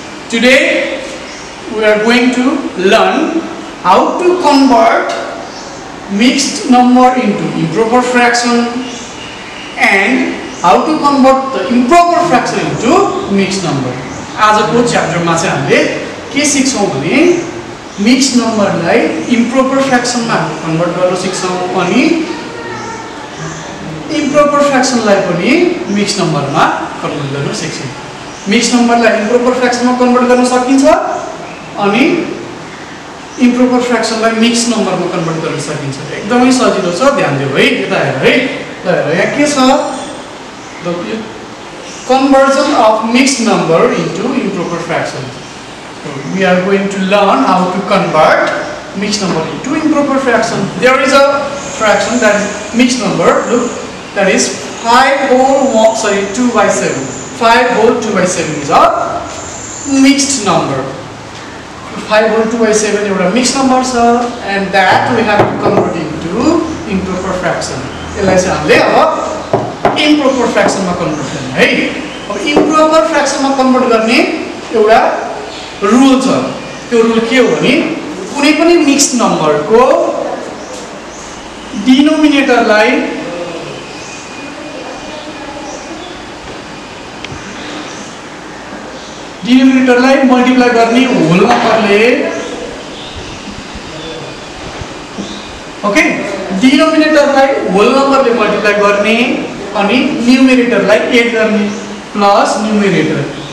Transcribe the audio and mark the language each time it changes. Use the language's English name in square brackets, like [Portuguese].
[English] Today, we are going to learn how to convert mixed number into improper fraction and how to convert the improper fraction into mixed number. [Nepali] आजको च्याप्टरमा चाहिँ हामीले के सिक्छौं भने mixed नम्बरलाई improper फ्र्याक्सनमा convert गर्न सिक्छौं अनि improper फ्र्याक्सनलाई पनि mixed नम्बरमा convert गर्न सिक्छौं। मिक्स्ड नम्बरलाई इम्प्रोपर फ्र्याक्सनमा कन्भर्ट गर्न सकिन्छ अनि इम्प्रोपर फ्र्याक्सनलाई मिक्स्ड नम्बरमा कन्भर्ट गर्न सकिन्छ। एकदमै सजिलो छ, ध्यान दियौ है। यता हेर है, ल हेर यहाँ के छ, [English] the conversion of mixed number into improper fraction. So we are going to learn how to convert mixed number into improper fraction. There is a fraction that is mixed number. Look, that is 5 whole 2 by 7. 5 whole 2 by 7 is a mixed number. 5 whole 2 by 7 is a mixed number, sir, and that we have to convert into improper fraction. [Nepali] Improper फ्र्याक्सनमा convert गर्ने है। अब improper फ्र्याक्सनमा convert गर्ने एउटा rule छ। त्यो rule के हो भने कुनै पनि मिक्स्ड नम्बरको डिनोमिनेटरलाई मल्टिप्लाई गर्ने होल नम्बरले, ओके, डिनोमिनेटरलाई होल नम्बरले मल्टिप्लाई गर्ने अनि न्युमेरेटरलाई एड गर्ने प्लस न्युमेरेटर।